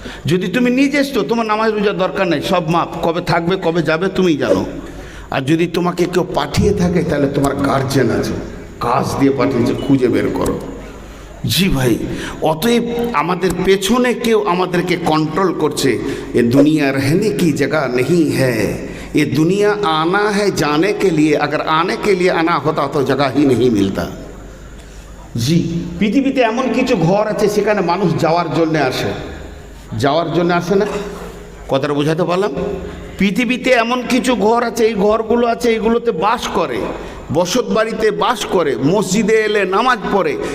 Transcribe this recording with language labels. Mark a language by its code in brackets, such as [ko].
[bn] যদি তুমি নিজে এসছো তোমার নামাজ রোজার দরকার নেই, সব মাপ, কবে থাকবে কবে যাবে তুমি জানো। আর যদি তোমাকে কেউ পাঠিয়ে থাকে তাহলে তোমার গার্জেন আছে, কাজ দিয়ে পাঠিয়েছে, খুঁজে বের করো। জি ভাই, অতএব আমাদের পেছনে কেউ আমাদেরকে কন্ট্রোল করছে। [hi] এ দুনিয়া रहने की जगह नहीं है, ये दुनिया आना है जाने के लिए, अगर आने के लिए आना होता तो जगह ही नहीं मिलता। [bn] জি, পৃথিবীতে এমন কিছু ঘর আছে সেখানে মানুষ যাওয়ার জন্য আসে, যাওয়ার জন্য আসে না। কথাটা বোঝাতে পারলাম? পৃথিবীতে এমন কিছু ঘর আছে, এই ঘরগুলো আছে, এইগুলোতে বাস করে, বসত বাড়িতে বাস করে, মসজিদে এলে নামাজ পড়ে।